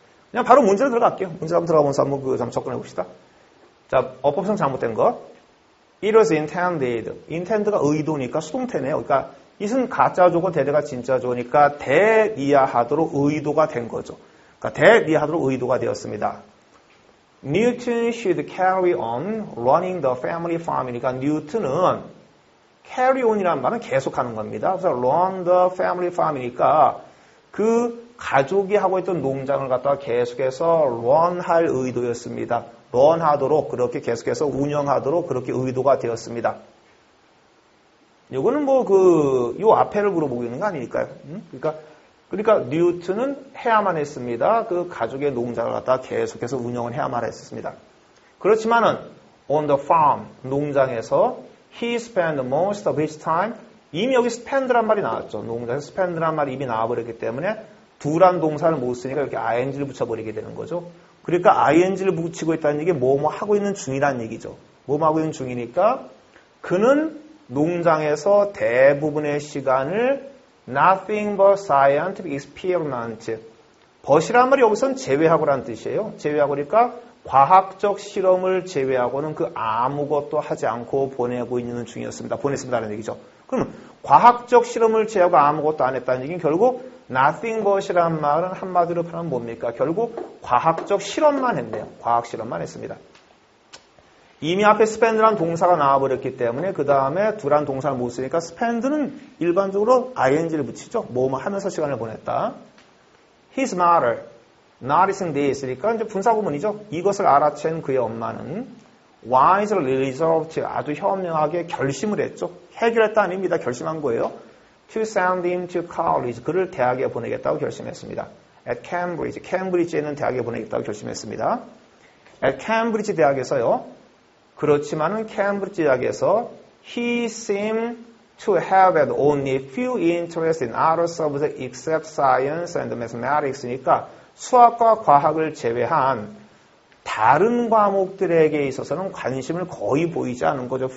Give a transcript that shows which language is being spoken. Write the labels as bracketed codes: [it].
[ko] 그냥 바로 문제로 들어갈게요. 문제 한번 들어가면서 한번 접근해 봅시다. 자, 어법상 잘못된 것. [en] It was intended. [ko] intend가 의도니까 수동태네요. 그러니까 it은 가짜조고 대대가 진짜조니까 대리하도록 의도가 된 거죠. 그러니까 대리하도록 의도가 되었습니다. [en] Newton should carry on running the family farm이니까 뉴턴은 [ko] carry on이라는 말은 계속하는 겁니다. 그래서 [en] run the family farm [ko] 이니까 그 가족이 하고 있던 농장을 갖다가 계속해서 run할 의도였습니다. run하도록 그렇게 계속해서 운영하도록 그렇게 의도가 되었습니다. 요거는 요 앞에를 물어보고 있는 거 아닐까요? 그러니까 뉴턴은 해야만 했습니다. 그 가족의 농장을 갖다가 계속해서 운영을 해야만 했습니다. 그렇지만은 [en] on the farm, [ko] 농장에서 [en] he spent most of his time, [ko] 이미 여기 spend란 말이 나왔죠. 농장에서 spend란 말이 이미 나와버렸기 때문에 do란 동사를 못 쓰니까 이렇게 ing를 붙여버리게 되는 거죠. 그러니까 ing를 붙이고 있다는 얘기 뭐뭐 하고 있는 중이라는 얘기죠. 뭐뭐 하고 있는 중이니까 그는 농장에서 대부분의 시간을 [en] nothing but scientific experiment. [ko] but이란 말이 여기서는 제외하고라는 뜻이에요. 제외하고니까 과학적 실험을 제외하고는 그 아무것도 하지 않고 보내고 있는 중이었습니다. 보냈습니다라는 얘기죠. 그럼 과학적 실험을 제외하고 아무것도 안 했다는 얘기는 결국 nothing but이란 말은 한마디로 하면 뭡니까? 결국 과학적 실험만 했네요. 과학 실험만 했습니다. 이미 앞에 spend라는 동사가 나와버렸기 때문에 그 다음에 do란 동사를 못 쓰니까 spend는 일반적으로 ing를 붙이죠. 뭐뭐 하면서 시간을 보냈다. [en] His mother, noticing this니까 [ko] 이제 분사구문이죠. 이것을 알아챈 그의 엄마는 [en] wisely resolved, [ko] 아주 현명하게 결심을 했죠. 해결했다 아닙니다. 결심한 거예요. [en] To send him to college, [ko] 그를 대학에 보내겠다고 결심했습니다. At Cambridge, 캠브리지에 있는 대학에 보내겠다고 결심했습니다. At Cambridge 대학에서요. [en] 그렇지만은 캠브리지 대학에서 he seemed to have had only few interest in other subjects except science and mathematics니까 [ko] 수학과 과학을 제외한 다른 과목들에게 있어서는 관심을 거의 보이지 않은 거죠.